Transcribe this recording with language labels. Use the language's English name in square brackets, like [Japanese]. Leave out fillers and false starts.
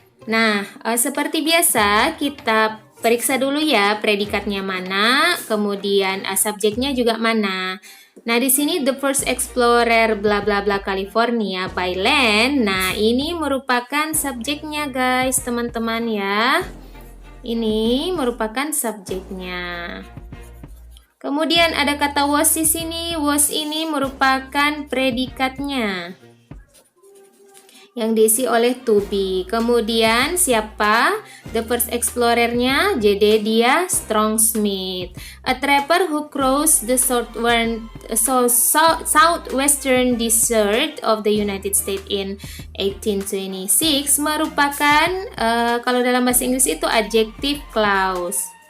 [Indonesian] Nah, seperti biasa kita periksa dulu ya predikatnya mana, kemudian subjeknya juga mana. Nah, di sini [English] the first explorer bla bla bla California by land. [Indonesian] Nah, ini merupakan subjeknya guys, teman-teman ya. Ini merupakan subjeknya. Kemudian ada kata was di sini. Was ini merupakan predikatnya yang diisi oleh to be. Kemudian siapa? [English] The first explorernya Jedediah Strong Smith, a trapper who crossed the southwestern desert of the United States in 1826 [Indonesian] merupakan kalau dalam bahasa Inggris itu [English] adjective clause.